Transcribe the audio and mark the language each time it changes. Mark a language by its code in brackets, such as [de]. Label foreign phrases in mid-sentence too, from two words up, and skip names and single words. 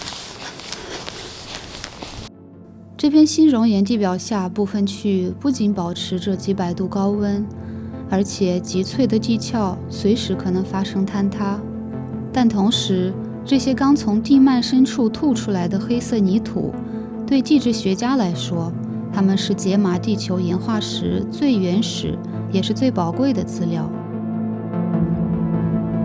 [zh] 這片新熔岩地表下部分區域不僅保持着幾百度高溫，而且極脆的地壳隨時可能發生坍塌。但同時，這些剛從地幔深處吐出來的黑色泥土，對地質學家來說，它們是解碼地球演化時最原始也是最寶貴的資料。